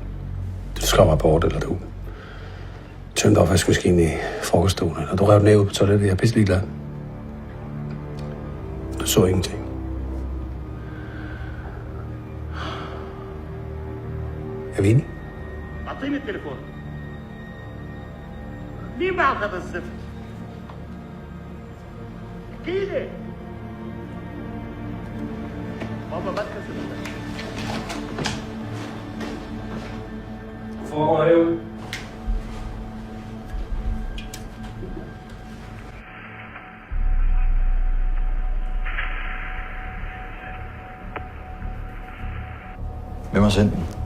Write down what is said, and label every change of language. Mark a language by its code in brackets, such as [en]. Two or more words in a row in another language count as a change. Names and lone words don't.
[da] Du slår rapport, eller du tømte opvaskemaskinen i frokoststolen, eller du rev den af ud på toilettet. Jeg er pisse ligeglad. Du så ingenting. Er vi enige? [ar] أعطيني التليفون. مين معك هذا الزفت؟ احكي لي. بابا ما تكسر. [da] Foregår herude. Hvem har sendt den?